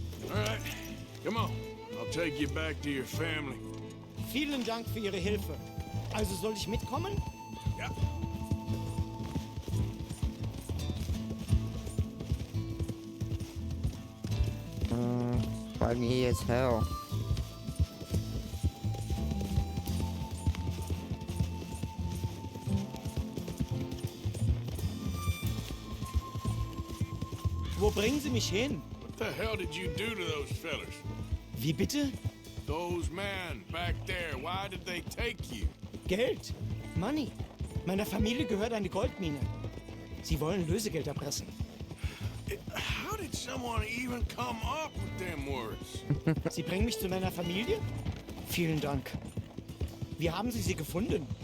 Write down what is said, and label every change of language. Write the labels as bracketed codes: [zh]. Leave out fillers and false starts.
[en] All right, come on. I'll take you back to your family. [de] Vielen Dank für Ihre Hilfe. Also soll ich mitkommen? [en] Yeah. Foggy as hell. [de] Wo bringen Sie mich hin? [en] What the hell did you do to those fellas? [de] Wie bitte? [en] Those men back there, why did they take you? [de] Geld. [en] Money. [de] Meiner Familie gehört eine Goldmine. Sie wollen Lösegeld erpressen. [en] How did someone even come up with them words? [de] Sie bringen mich zu meiner Familie? Vielen Dank. Wie haben Sie sie gefunden?